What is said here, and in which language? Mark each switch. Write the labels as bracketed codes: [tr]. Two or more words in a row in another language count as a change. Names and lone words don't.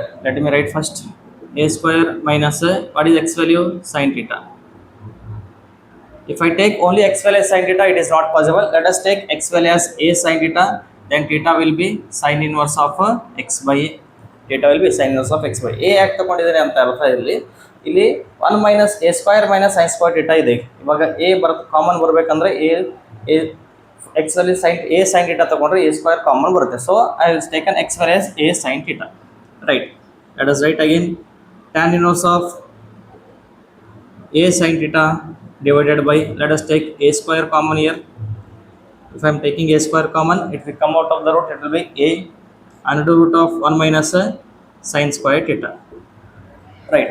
[en] Let me write first a square minus what is x value? Sin theta. If I take only x value as sin theta, it is not possible. Let us take x value as a sin theta, then theta will be sin inverse of x by a. Theta will be sin inverse of x by a. [kn] ಯಾಕೆ ತಗೊಂಡಿದ್ದೇನೆ ಅಂತ ಅರ್ಥ ಇಲ್ಲಿ [en] 1 minus a square minus sin square theta [kn] ಇದೆ. ಇವಾಗ a ಕಾಮನ್ ಬರಬೇಕಂದ್ರೆ [en] a x value sin a sin theta [kn] ತಗೊಂಡ್ರೆ [en] a square [kn] ಕಾಮನ್ ಬರುತ್ತೆ. [en] So I will take an x value as a sin theta, right? Let us write again tan inverse of a sin theta divided by, let us take a square common here. If I am taking a square common, it will come out of the root, it will be a under root of 1 minus sin square theta, right?